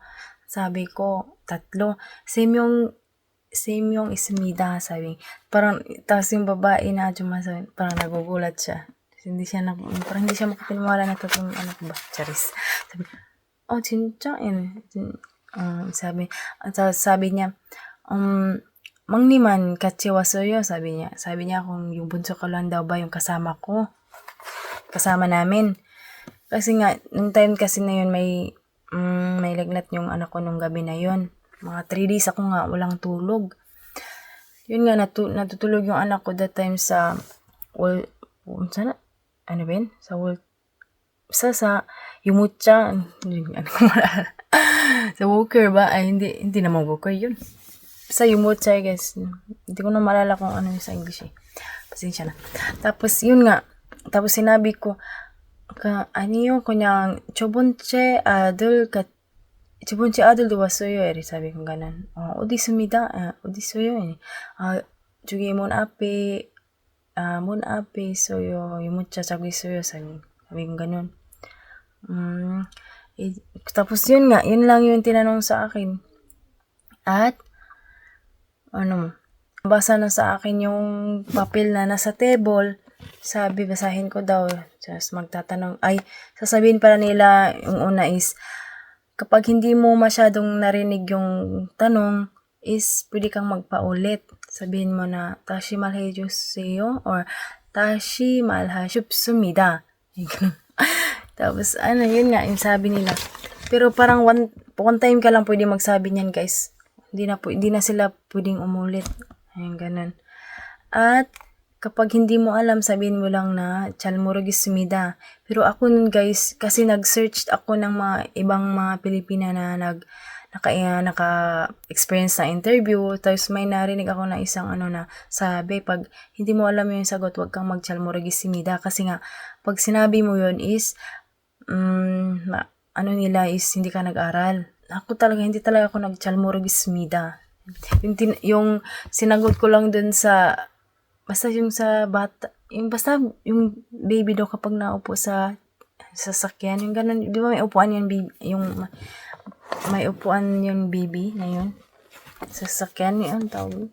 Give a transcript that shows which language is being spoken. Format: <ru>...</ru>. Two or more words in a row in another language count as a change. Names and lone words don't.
<tl>Sabi ko, 3. Same yung ismida, sabi. Parang, tapos yung babae na sabi, parang nagugulat siya. Parang hindi siya makapiniwala na 3 anak ba? Charis. Sabi, 진짜? Sabi niya,</tl> <ko>Mangniman 같이 왔어요,</ko> <tl>sabi niya. Sabi niya kung yung bunso ko lang daw ba yung kasama namin. Kasi nga, nung time kasi na yun, may lagnat yung anak ko nung gabi na yun. Mga 3 days ako nga, walang tulog. Yun nga, natutulog yung anak ko</tl> <en>that time</en> <tl>sa, sa Yumutya, sa Walker ba? Ay, hindi naman Walker yun. Sa Yumutya, guys. Hindi ko na maalala kung ano yung sa English eh. Pasensya na. Tapos, yun nga. Tapos, sinabi ko,</tl> <ko>아니요, 그냥 두 번째 아들도 왔어요.</ko> <tl>사bi ko ganun.</tl> <ko>어디 있습니다. 어디 있어요? 저기 문 앞에 있어요. 유모차 자고 있어요.</ko> <tl>sabi ko ganun. Tapos yun nga, yun lang yung tinanong sa akin. At, basa na sa akin yung papel na nasa table. Sabi, basahin ko daw. Just magtatanong. Sasabihin pala nila, yung una is, kapag hindi mo masyadong narinig yung tanong, is, pwede kang magpaulit. Sabihin mo na,</tl> <ko>다시 말해주세요, or, 다시 말하십습니다.</ko> <tl>Tapos, yun nga, yung sabi nila. Pero parang one time ka lang pwede magsabi niyan, guys. Hindi na sila pwedeng umulit. Ayun, ganun. At, kapag hindi mo alam, sabihin mo lang na</tl> <ko>잘 모르겠습니다.</ko> <tl>Pero ako nun guys, kasi nag-search ako ng mga ibang mga Pilipina na naka-experience na interview. Tapos may narinig ako na isang na sabi, pag hindi mo alam yung sagot, wag kang mag-</tl> <ko>잘 모르겠습니다.</ko> <tl>Kasi nga, pag sinabi mo yun is, nila is hindi ka nag-aral. Hindi talaga ako nag-</tl> <ko>잘 모르겠습니다.</ko> <tl>Yung sinagot ko lang dun sa basta yung sa bata, basta yung baby daw kapag naupo sa sasakyan, yung ganun, di ba may upuan yun, yung may upuan yun, baby, na yun. Sasakyan, yun, tawag.</tl>